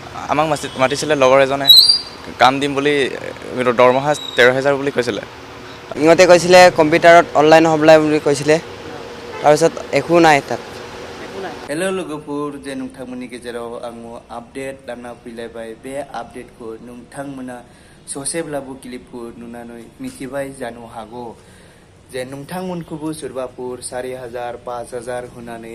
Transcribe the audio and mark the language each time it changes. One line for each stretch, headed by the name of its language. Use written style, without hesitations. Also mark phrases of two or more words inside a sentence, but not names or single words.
Assamese: আমাক মাতিছিলে লগৰ এজনে কাম দিম বুলি দৰমহা 13,000 বুলি কৈছিলে। ইহঁতে কৈছিলে কম্পিউটাৰত অনলাইন হ'বলাই বুলি কৈছিলে তাৰপিছত একো নাই তাত।
Bodo: हेलो लोगोफोर जे नोंथांमोननि गेजेराव आङो आपडेट लाना फैलायबाय बे आपडेटखौ नोंथांमोना ससेब्लाबो क्लिपखौ नुनानै मिथिबाय जानो हागौ जे नोंथांमोनखौबो सोरबाफोर 4,000 5,000 होनानै